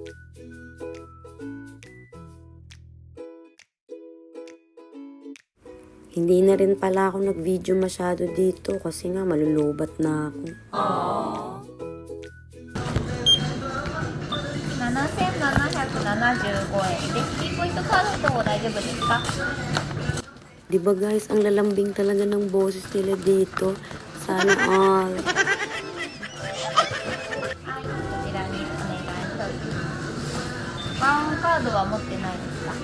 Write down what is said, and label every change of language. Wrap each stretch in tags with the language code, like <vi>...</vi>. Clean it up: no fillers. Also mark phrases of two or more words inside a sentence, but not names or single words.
<tl>Hindi na rin pala ako nag-video masyado dito kasi nga malulubat na ako.</tl> <ja>7,775 円でキーポイントカードと大丈夫ですか？</ja> <tl>Diba guys, ang lalambing talaga ng boses nila dito. Sana all.</tl> <ja>はい、こちらにお願いします。パンカードは持ってないですか？</ja>